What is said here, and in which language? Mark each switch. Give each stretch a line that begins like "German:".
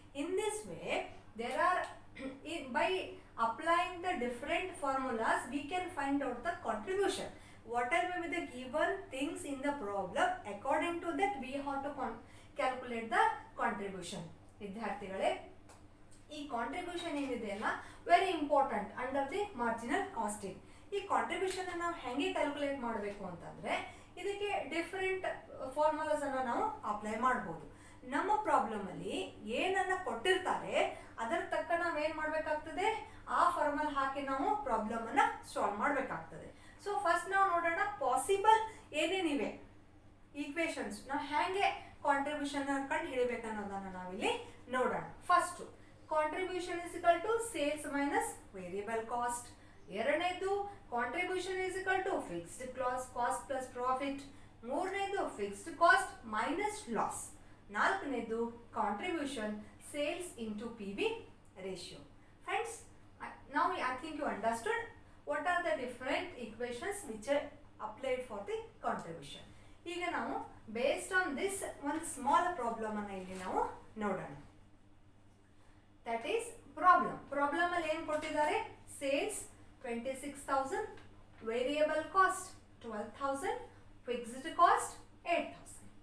English: In this way, there are by applying the different formulas, we can find out the contribution. Whatever may be the given things in the problem, according to that we have to calculate the contribution.
Kannada: ವಿದ್ಯಾರ್ಥಿಗಳೇ, ಈ contribution ಏನಿದೆಯಲ್ಲ very important under the marginal casting. ಈ contribution ನಾವು ಹೆಂಗೆ calculate ಮಾಡಬೇಕು ಅಂತಂದ್ರೆ ಇದಕ್ಕೆ different formulas ಅನ್ನ ನಾವು ಅಪ್ಲೈ ಮಾಡಬಹುದು. ನಮ್ಮ ಪ್ರಾಬ್ಲಮ್ ಅಲ್ಲಿ ಏನನ್ನ ಕೊಟ್ಟಿರ್ತಾರೆ ಅದರ ತಕ್ಕ ನಾವು ಏನ್ ಮಾಡ್ಬೇಕಾಗ್ತದೆ, ಆ ಫಾರ್ಮುಲಾ ಹಾಕಿ ನಾವು ಪ್ರಾಬ್ಲಮ್ ಅನ್ನ ಸಾಲ್ವ್ ಮಾಡ್ಬೇಕಾಗ್ತದೆ. ಸೊ ಫಸ್ಟ್ ನಾವು ನೋಡೋಣ ಪಾಸಿಬಲ್ ಏನೇನಿವೆ ಈಕ್ವೇಶನ್ಸ್ ನಾವು ಹೆಂಗೆ ಕಾಂಟ್ರಿಬ್ಯೂಷನ್ ಕಂಡು ಹಿಡಿಬೇಕನ್ನೋದನ್ನ ನಾವಿಲ್ಲಿ ನೋಡೋಣ. First contribution is equal to sales minus variable cost. ಎರಡನೇದು contribution is equal to fixed cost plus profit. ಮೂರನೇದು ಫಿಕ್ಸ್ಡ್ ಕಾಸ್ಟ್ ಮೈನಸ್ ಲಾಸ್. ನಾಲ್ಕನೇದು contribution sales into PV ratio. Friends,
English: now I think you understood what are the different equations which are applied for the contribution.
Kannada: ಈಗ ನಾವು
English: based on this
Kannada: ಒಂದು small problem ಅನ್ನು ಇಲ್ಲಿ ನಾವು ನೋಡೋಣ. That is problem ಅಲ್ಲಿ ಏನು ಕೊಟ್ಟಿದ್ದಾರೆ, sales 26,000, variable cost 12,000, fixed cost 8,000.